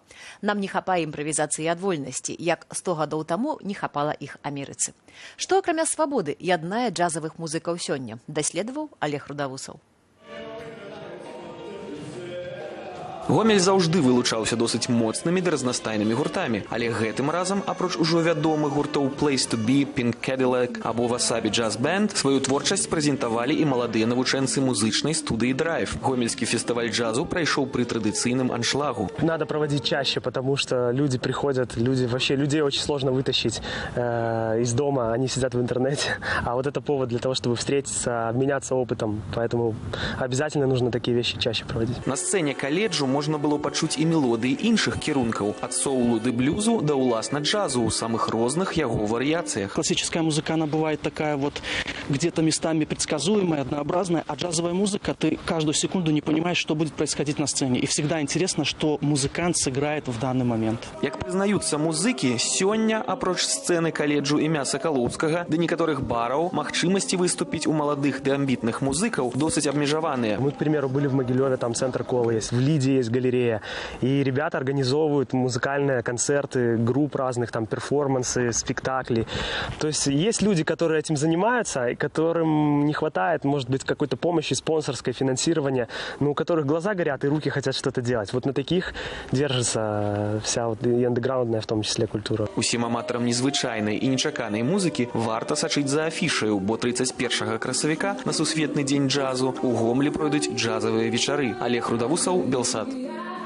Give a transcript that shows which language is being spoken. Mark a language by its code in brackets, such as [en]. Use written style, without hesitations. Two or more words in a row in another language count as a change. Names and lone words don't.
[be] Нам не хапае імправізацыі ад вольнасці, як 100 гадоў таму не хапала іх Амерыцы. Што, акрамя свабоды, яднае джазавых музыкаў сёння, даследаваў Олег Рудавусаў. Гомель заўжды вылучаўся досыць моцнымі ды разнастайнымі гуртамі, але гэтым разам, апроч ужо вядомых гуртоў Place to Be, Pink Cadillac або Wasabi Jazz Band, сваю творчасць прэзентавалі і маладыя навучэнцы музычнай студыі Драйв. Гомельскі фестываль джазу прайшоў пры традыцыйным аншлагу. [ru] Надо проводить чаще, потому что люди приходят, людей очень сложно вытащить из дома, они сидят в интернете. А вот это повод для того, чтобы встретиться, обменяться опытом. Поэтому обязательно нужно такие вещи чаще проводить. [be] На сцэне каледжу можна было пачуць і мелодыі іншых кірункаў, ад соулу ды блюзу да ўласна джазу ў самых розных яго варыяцыях. [ru] Классическая музыка, она бывает такая вот где-то местами предсказуемая, однообразная, а джазовая музыка, ты каждую секунду не понимаешь, что будет происходить на сцене. И всегда интересно, что музыкант сыграет в данный момент. [be] Як прызнаюцца музыкі, сёння, апроч сцэны каледжу імя Сакалоўскага ды некаторых бараў, магчымасці выступіць у маладых ды амбітных музыкаў досыць абмежаваныя. [ru] Мы, к примеру, были в Могилеве, там центр Колы есть, в Лиде есть галерея. И ребята организовывают музыкальные концерты, групп разных, там, перформансы, спектакли. То есть люди, которые этим занимаются, и которым не хватает, может быть, какой-то помощи, спонсорской, финансирования, но у которых глаза горят и руки хотят что-то делать. Вот на таких держится вся вот и андеграундная, в том числе, культура. [be] Усім аматарам незвычайнай і нечаканай музыкі варта сачыць за афішаю, бо 31 красавіка на Сусветны дзень джазу у Гомлі пройдуць джазавыя вечары. Олег Рудавусаў, Белсат.